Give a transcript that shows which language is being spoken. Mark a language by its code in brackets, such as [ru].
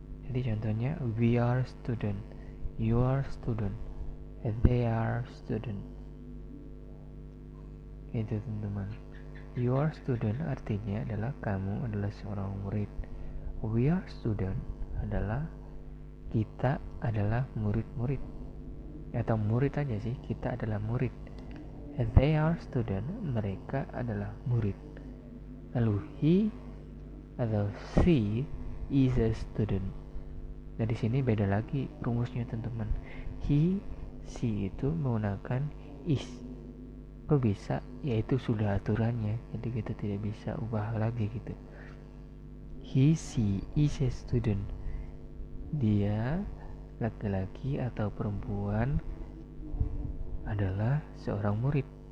[id] Jadi contohnya [en] we are student, you are student, they are student. [id] Itu teman-teman. [en] You are student [id] artinya adalah kamu adalah seorang murid. [en] We are student [id] adalah kita adalah murid-murid. Atau murid aja sih, kita adalah murid. [en] They are student, [id] mereka adalah murid. [en] Lalu he atau she is a student. [id] Nah di sini beda lagi rumusnya teman-teman. He, she itu menggunakan is. Kok bisa? Yaitu sudah aturannya, jadi kita tidak bisa ubah lagi gitu. [en] He, she is a student. [id] Dia laki-laki atau perempuan adalah seorang murid.